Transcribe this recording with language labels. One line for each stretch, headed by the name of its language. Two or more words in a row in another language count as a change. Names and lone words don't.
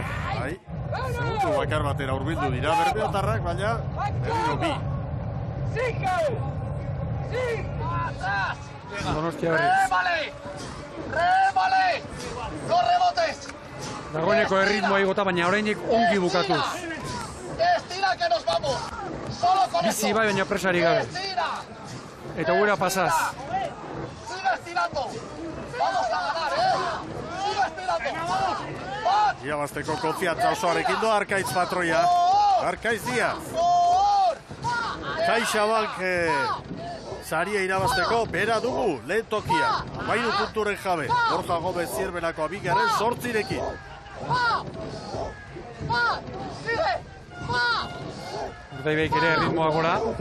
Basque: Bai, segundu bakar batera urbildu dira berbeotarrak, baina berriro 2. Donostia berriz.
Spanish: ¡Remale! ¡Los rebotes!
Basque: Dagoeneko erritmoa igota, baina oraindik ongi bukatuz.
Spanish: ¡Estira que nos vamos! ¡Solo con eso!
Basque: Bizi bai baina presari gabe.
Spanish: ¡Estira!
Basque: Eta guera pasaz.
Spanish: ¡Siga estirando! ¡Vamos a ganar, ¡Siga estirando!
Basque: Iabazteko konfiantza osoarekin doa Arkaitz patroia. Arkaitz Diaz. CaixaBank saria irabazteko bera dugu lehen tokia. 13 punturen jabe. Borja Gomez Zierbenako abigaren 8rekin. Urdaibaik ere erritmoa gora.